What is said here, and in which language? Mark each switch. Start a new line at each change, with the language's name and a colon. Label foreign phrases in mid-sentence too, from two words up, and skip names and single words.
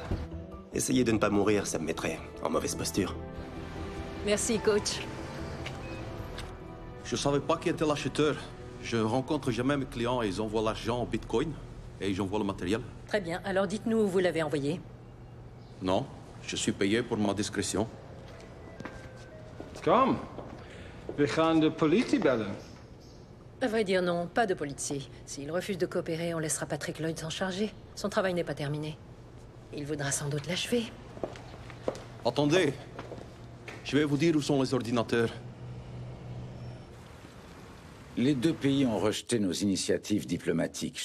French: Essayez de ne pas mourir, ça me mettrait en mauvaise posture. Merci, coach. Je savais pas qui était l'acheteur. Je rencontre jamais mes clients et ils envoient l'argent en Bitcoin. Et j'envoie le matériel. Très bien. Alors dites-nous où vous l'avez envoyé. Non, je suis payé pour ma discrétion.
Dutch: Kom, we gaan de politie bellen.
French: À vrai dire, non, pas de politie. S'il refuse de coopérer, on laissera Patrick Lloyd s'en charger. Son travail n'est pas terminé. Il voudra sans doute l'achever. Attendez. Je vais vous dire où sont les ordinateurs. Les deux pays ont rejeté nos initiatives diplomatiques.